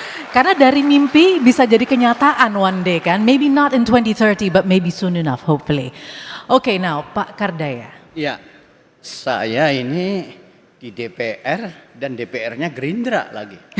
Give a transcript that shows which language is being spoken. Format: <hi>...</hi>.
<id>Karena dari mimpi bisa jadi kenyataan</id> <en>one day</en> <id>kan.</id> <en>Maybe not in 2030, but maybe soon enough, hopefully. Oke, now Pak Kardaya.</en> <id>Ya, saya ini di DPR dan DPR-nya Gerindra lagi.</id>